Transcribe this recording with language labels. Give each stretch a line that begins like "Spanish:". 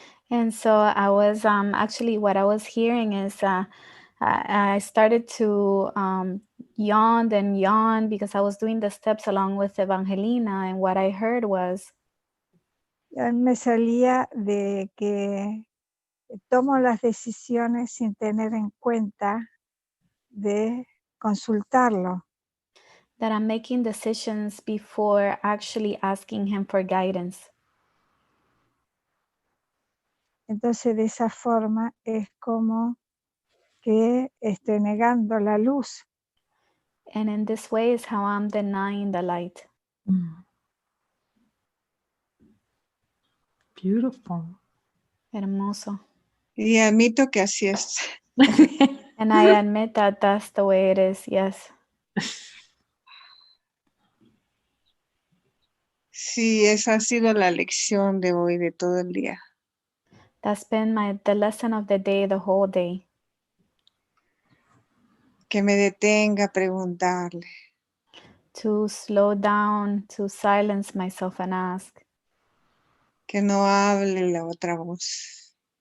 English: And so I was actually what I was hearing is I started to yawn and yawn because I was doing the steps along with Evangelina, and what I heard was
Spanish: Me salía de que tomo las decisiones sin tener en cuenta de consultarlo.
English: that I'm making decisions before actually asking him for guidance.
Spanish: Entonces de esa forma es como que estoy negando la luz.
English: And in this way is how I'm denying the light. Beautiful.
Spanish: Hermoso. Y admito que así es.
English: And I admit that that's the way it is, yes.
Spanish: Sí, esa ha sido la lección de hoy, de todo el día.
English: That's been the lesson of the day, the whole day.
Spanish: Que me detenga a preguntarle.
English: To slow down, to silence myself and ask.
Spanish: Que no hable la otra voz.